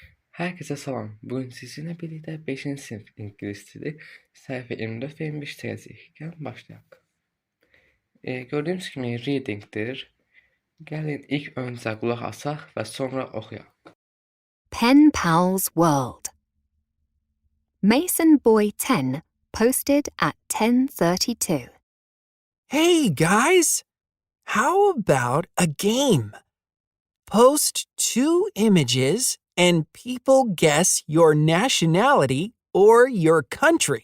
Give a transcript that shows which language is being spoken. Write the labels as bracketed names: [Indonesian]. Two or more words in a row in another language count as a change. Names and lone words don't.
[Turkish] Herkese selam. Bugün sizinle birlikte 5. sınıf İngiliz dili sayfa 24 ve 25 yazıyken başlayalım. Gördüğümüz gibi reading'dir. [Azerbaijani] Gəlin ilk öncə qulaq asaq və sonra oxuyaq. [English] Pen Pals World. Mason Boy 10 posted at 10:32. Hey guys, how about a game? Post 2 images and people guess your nationality or your country.